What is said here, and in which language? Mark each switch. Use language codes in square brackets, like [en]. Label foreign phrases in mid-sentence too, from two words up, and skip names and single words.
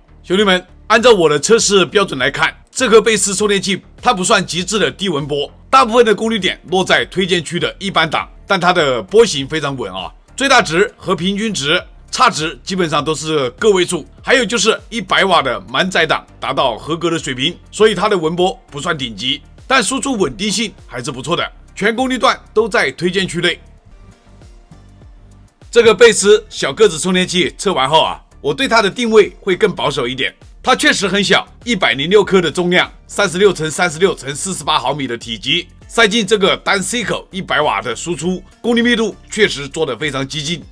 [zh] 兄弟们，按照我的测試標準來看，這顆貝斯充電器它不算極致的低文波，大部分的功率點落在推薦區的一般檔，但它的波形非常穩啊，最大值和平均值差值基本上都是個位數，還有就是100瓦的滿載檔達到合格的水平，所以它的文波不算頂級，但輸出穩定性還是不錯的，全功率段都在推薦區內。這個貝斯小個子充電器測完後啊，我對它的定位會更保守一點。它確實很小，106克的重量，36×36×48毫米的體積，塞進這個單 C 口100瓦的輸出，功率密度確實做得非常激進。